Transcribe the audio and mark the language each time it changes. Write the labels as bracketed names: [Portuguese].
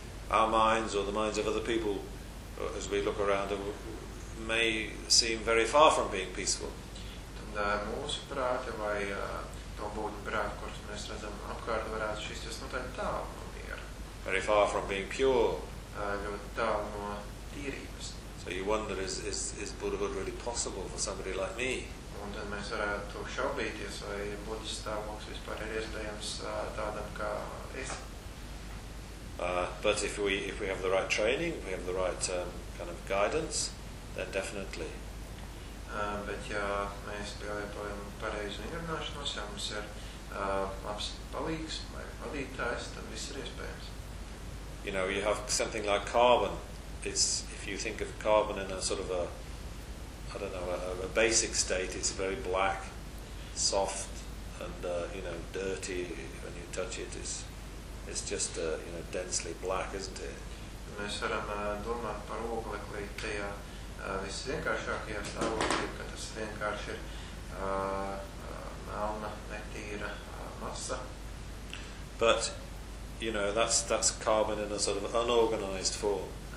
[English] Our minds or the minds of other people, as we look around, may seem very far from being peaceful. [Latvian] Mūsu prāti vai to būtu prāti, kurus mēs redzam apkārt, varētu šķisties notaļ tālu no miera. [English] Very far from being pure. [Latvian] Ļoti tālu no tīrības. [English] So you wonder, is Buddhahood really possible for somebody like me? [Latvian] Un tad mēs varētu šaubīties, vai Buddhas stāvoklis vispār ir iespējams tādam kā es. [English] But if we have the right training, we have the right kind of guidance, then definitely. [Latvian] Bet ja mēs pielietojam pareizu ierunāšanos, ja mums ir labs palīgs vai vadītājs, tad viss ir iespējams. [English] You know, you have something like carbon. It's, if you think of carbon in a sort of a, I don't know, a basic state, it's very black, soft and, you know, dirty. When you touch it, it's just, you know, densely black, isn't it? [Latvian] Mēs varam domāt par ogleklī tajā, viss vienkāršākajā stāvoklī, ka tas vienkārši ir melna, netīra masa. [English] But, you know, that's carbon in a sort of unorganized form.